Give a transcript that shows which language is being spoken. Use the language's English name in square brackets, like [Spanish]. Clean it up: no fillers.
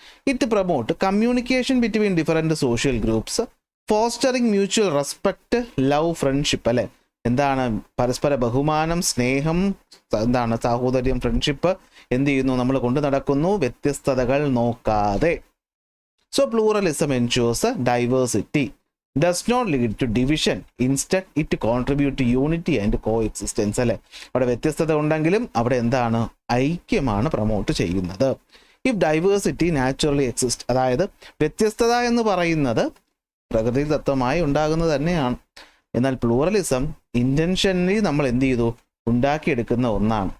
[English] it promote communication between different social groups, fostering mutual respect, love, friendship [Malayalam] അല്ലേ. എന്താണ്? പരസ്പര ബഹുമാനം, സ്നേഹം, എന്താണ് സാഹോദര്യം, ഫ്രണ്ട്ഷിപ്പ് എന്ത് ചെയ്യുന്നു, നമ്മൾ കൊണ്ടു നടക്കുന്നു, വ്യത്യസ്തതകൾ നോക്കാതെ. [English] So pluralism ensures diversity, does not lead to division. Instead, it contribute to unity and coexistence അല്ലേ. [Malayalam] അവിടെ വ്യത്യസ്തത ഉണ്ടെങ്കിലും അവിടെ എന്താണ്, ഐക്യമാണ് പ്രൊമോട്ട് ചെയ്യുന്നത്. [English] if diversity naturally exist, [Malayalam] അതായത് വ്യത്യസ്തത എന്ന് പറയുന്നത് പ്രകൃതി തത്വമായി ഉണ്ടാകുന്നത് തന്നെയാണ്. എന്നാൽ പ്ലൂറലിസം ഇൻറ്റൻഷനലി നമ്മൾ എന്ത് ചെയ്തു, ഉണ്ടാക്കിയെടുക്കുന്ന ഒന്നാണ്.